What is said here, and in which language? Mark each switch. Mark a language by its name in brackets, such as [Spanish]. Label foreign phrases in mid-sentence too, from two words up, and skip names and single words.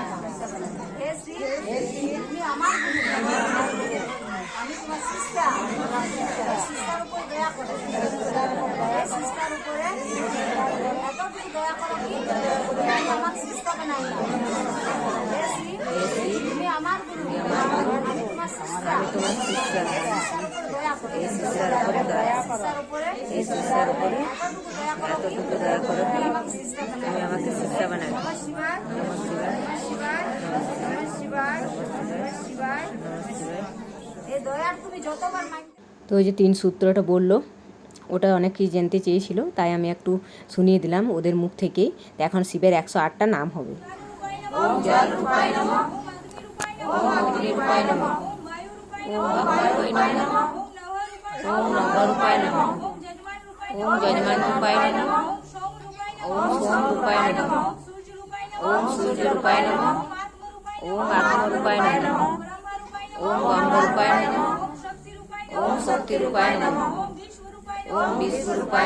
[Bangla] হে শিব তুমি আমার গুরু, আমি তোমার শিষ্যা, শিষ্যার উপরে দয়া করো, হে শিষ্যার উপরে এতটুকু দয়া করো কি তুমি আমার শিষ্যা বানাই দাও। হে শিব তুমি আমার গুরু, আমি তোমার শিষ্যা, শিষ্যার উপরে দয়া করো, শিষ্যার উপরে এতটুকু দয়া করো তুমি আমাকে শিষ্যা বানাই দাও। [Sanskrit] নমঃ শিবায়, নমঃ শিবায়, নমঃ শিবায়, নমঃ শিবায়, নমঃ শিবায়, নমঃ শিবায়। [Bangla] এই দয়ার তুমি যতবার তো ওই যে 3 সূত্রটা বললো, ওটা অনেক কিছু জানতে চেয়েছিল, তাই আমি একটু শুনিয়ে দিলাম ওদের মুখ থেকেই। তো এখন শিবের 108টা নাম হবে। [Sanskrit] ওম জল রূপায় নমঃ, ওম অগ্নি রূপায় নমঃ, ওম বায়ুরূপায় নমঃ, ওম নভ রূপায় নমঃ, ওম যজমান রূপায় নমঃ, ওম সোম রূপায় নমঃ, ওম সূর্য রূপায় নমঃ, ওম আত্ম রূপায় নমঃ, ওম ব্রহ্ম রূপায় নমঃ, ওম শক্তি রূপায় নমঃ, ওম বিষ্ণু রূপায়